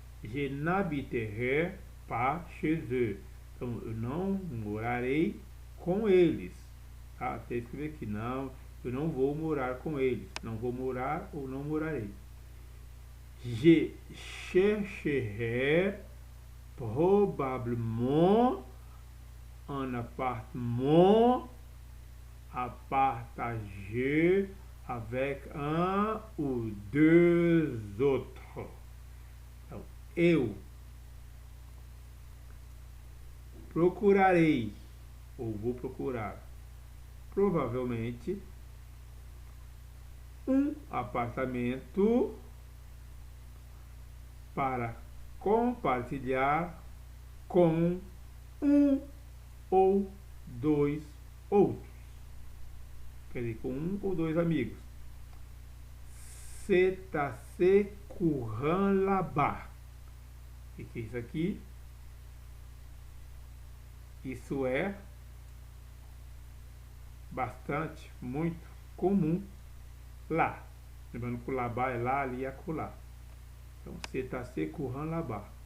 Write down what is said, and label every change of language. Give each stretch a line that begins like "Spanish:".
French: Je n'habiterai pas chez eux.
Portuguese: Então, eu não morarei com eles. Tá? Até escrever aqui, não. Eu não vou morar com eles. Não vou morar ou não morarei.
French: Je chercherai probablement un appartement, partager avec un ou deux autres.
Portuguese: Então, eu procurarei, ou vou procurar, provavelmente, um apartamento para compartilhar com um ou dois outros. Quer dizer, com um ou dois amigos.
French: C'est assez courant là-bas.
Portuguese: O que é isso aqui? Isso é bastante, muito comum lá. Lembrando que o là-bas é lá, ali e acolá.
French: Então, c'est assez courant là-bas.